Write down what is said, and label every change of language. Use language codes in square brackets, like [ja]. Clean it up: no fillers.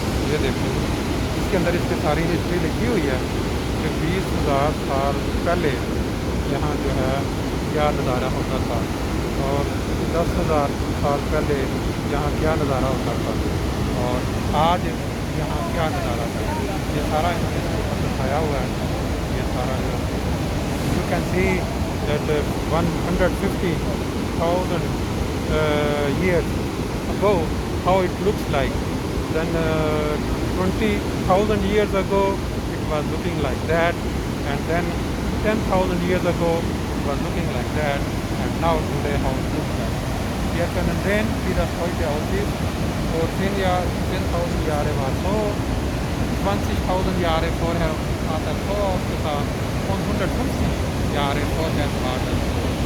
[hi] ये देखिए इसके अंदर इसकी सारी हिस्ट्री लिखी हुई है कि 20,000 साल पहले यहाँ जो है क्या नज़ारा होता था और 10,000 साल पहले यहाँ क्या नज़ारा होता था और आज यहाँ क्या नज़ारा था। ये सारा इन्होंने दिखाया हुआ है। ये सारा [en] You can see that 150,000 years ago how it looks like. Then 20,000 years ago it was looking like that, and then 10,000 years ago it was looking like that, and now today how it looks like. [de] Wir können sehen, wie das heute aussieht. Vor 10.000 Jahre war so, 20.000 Jahre vorher hat er so ausgesehen und 150 Jahre vorher war das so.